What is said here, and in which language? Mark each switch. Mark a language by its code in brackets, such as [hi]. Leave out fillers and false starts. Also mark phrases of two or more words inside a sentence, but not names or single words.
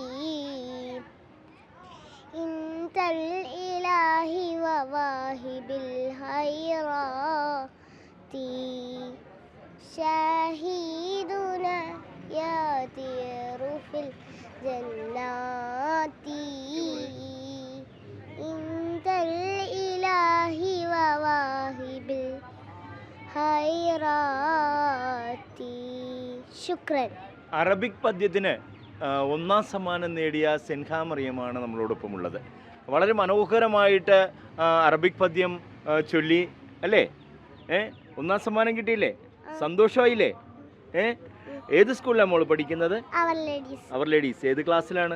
[ar] انت الإله وواهب الخيرات شاهدنا يطير في الجنات انت الإله وواهب الخيرات. شكرا. [ml] അറബിക് പദ്യത്തിന് ഒന്നാം സമ്മാനം നേടിയ സെൻഹ മറിയമാണ് നമ്മളോടൊപ്പം ഉള്ളത്. വളരെ മനോഹരമായിട്ട് അറബിക് പദ്യം ചൊല്ലി അല്ലേ? ഒന്നാം സമ്മാനം കിട്ടിയില്ലേ? സന്തോഷമായില്ലേ? ഏത് സ്കൂളിലാണ് മോള് പഠിക്കുന്നത്? അവർ ലേഡീസ്. ഏത് ക്ലാസ്സിലാണ്?